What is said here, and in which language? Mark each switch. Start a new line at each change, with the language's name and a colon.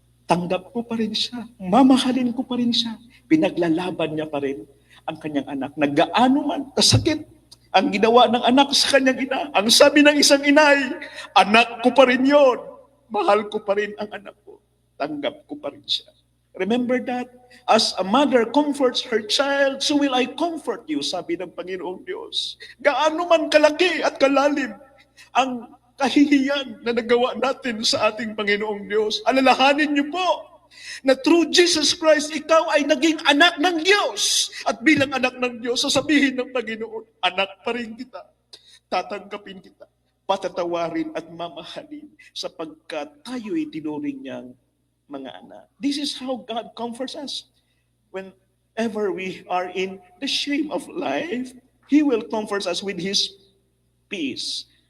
Filipino: Tanggap ko pa rin siya. Mamahalin ko pa rin siya. Pinaglalaban niya pa rin ang kanyang anak. Naggaano man, kasakit ang ginawa ng anak sa kanyang ina. Ang sabi ng isang inay, anak ko pa rin yun. Mahal ko pa rin ang anak ko. Tanggap ko pa rin siya.
English: Remember that? As a mother comforts her child, so will I comfort you,
Filipino: sabi ng Panginoong Diyos. Gaano man kalaki at kalalim ang kahihiyan na nagawa natin sa ating Panginoong Diyos, alalahanin niyo po na
English: through Jesus Christ,
Filipino: ikaw ay naging anak ng Diyos. At bilang anak ng Diyos, sasabihin ng Panginoon, anak pa rin kita, tatanggapin kita, patatawarin at mamahalin sapagkat tayo'y tinuring niyang mga anak.
English: This is how God comforts us. Whenever we are in the shame of life, He will comfort us with His peace.